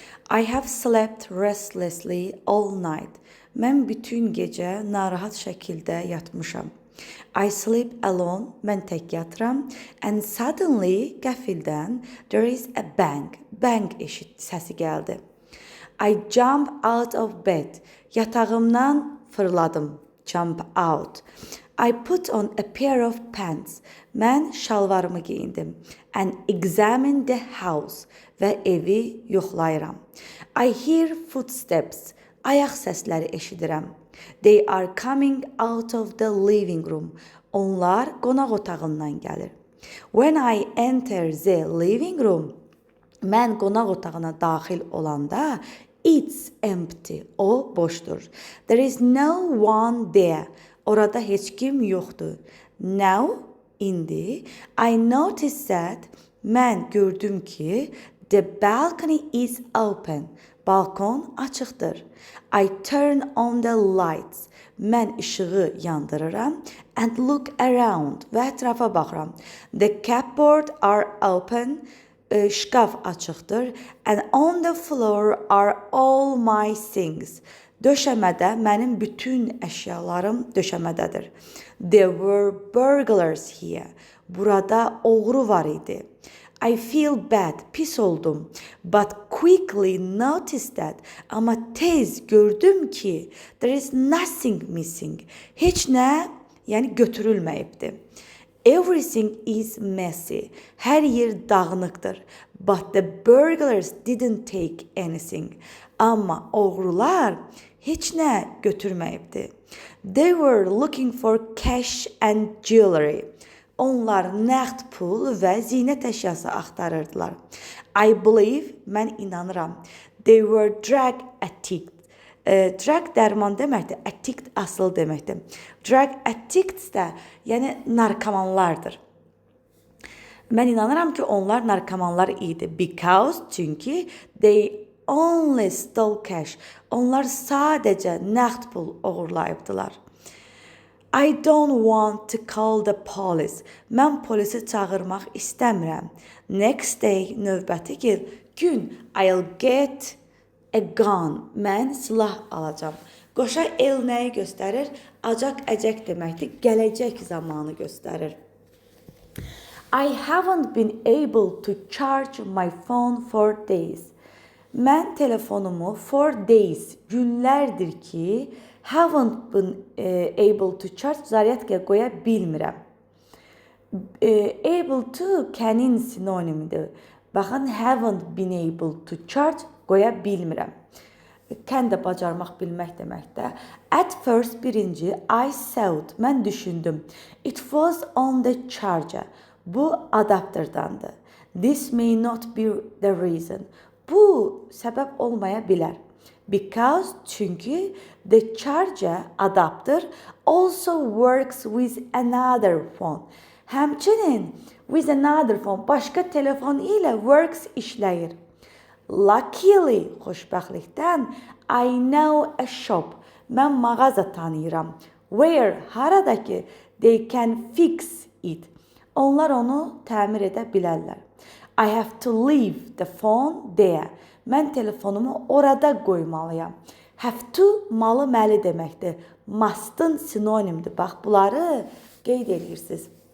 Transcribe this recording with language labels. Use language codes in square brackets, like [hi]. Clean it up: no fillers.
[en] I have slept restlessly all night. [az] Mən bütün gecə narahat şəkildə yatmışam. [en] I sleep alone. [az] Mən tək yatıram. [en] And suddenly, [az] qəfildən, [en] there is a bang. [az] Bang səsi gəldi. [en] I jump out of bed. [az] Yatağımdan fırladım. [en] Jump out. I put on a pair of pants. [az] Mən şalvarımı geyindim. [en] And examine the house. [az] Və evi yoxlayıram. [en] I hear footsteps. [az] Ayaq səsləri eşidirəm. [en] They are coming out of the living room. [az] Onlar qonaq otağından gəlir. [en] When I enter the living room, [az] mən qonaq otağına daxil olanda, [en] it's empty. [az] O boşdur. [en] There is no one there. [az] Orada heç kim yoxdur. [en] Now, [az] indi, [en] I noticed that, [az] mən gördüm ki, [en] the balcony is open. [az] Balkon açıqdır. [en] I turn on the lights. [az] Mən işığı yandırıram [en] and look around [az] və ətrafa baxıram. [en] The cupboard are open. [az] Şkaf açıqdır. [en] And on the floor are all my things. [az] Döşəmədə mənim bütün əşyalarım döşəmədədir. [en] There were burglars here. [az] Burada oğru var idi. [en] I feel bad, [az] pis oldum. [en] But quickly noticed that. [az] Amma tez gördüm ki, [en] there is nothing missing. [az] Heç nə, yəni götürülməyibdi. [en] Everything is messy. [az] Hər yer dağınıqdır. [en] But the burglars didn't take anything. [az] Amma oğrular heç nə götürməyibdi. [en] They were looking for cash and jewelry. [az] Onlar nəqd pul və zinət əşyası axtarırdılar. [en] I believe, [az] mən inanıram. [en] They were drug addicts. [az] Drug dərman deməkdir, addict asıl deməkdir. Drug addicts də, yəni narkomanlardır. Mən inanıram ki, onlar narkomanlar idi. [en] Because, [az] çünki [en] they only stole cash. [az] Onlar sadəcə nəqd pul oğurlayıbdılar. [en] I don't want to call the police. [az] Mən polisi çağırmaq istəmirəm. [en] Next day, [az] növbəti gün, [en] I'll get a gun. [az] Mən silah alacağam. Qoşa el nəyi göstərir? Acaq, əcək deməkdir. Gələcək zamanı göstərir. [en] I haven't been able to charge my phone for days. [az] Mən telefonumu [en] for days, [az] günlərdir ki, [en] haven't been able to charge [az] zaryadkaya qoya bilmirəm. Able to canin sinonimidir. Baxın, [en] haven't been able to charge [az] qoya bilmirəm. Can də bacarmaq bilmək deməkdir. [en] At first, [az] birinci, [en] I thought, [az] mən düşündüm. [en] It was on the charger. [az] Bu adapterdandır. [en] This may not be the reason. [az] Bu səbəb olmaya bilər. [en] Because, [az] çünki [en] the charger, adapter, also works with another phone. [az] Həmçinin [en] with another phone, [az] başqa telefon ilə [en] works [az] işləyir. [en] Luckily, [az] xoşbəxtlikdən, [en] I know a shop. [az] Mən mağaza tanıyıram. [en] Where, [az] haradakı, [en] they can fix it. [az] Onlar onu təmir edə bilərlər. [en] I have to leave the phone there. [az] Mən telefonumu orada qoymalıyam. Have to malı məli deməkdir. Must'ın sinonimdir. Bax, bunları qeyd edirsiniz.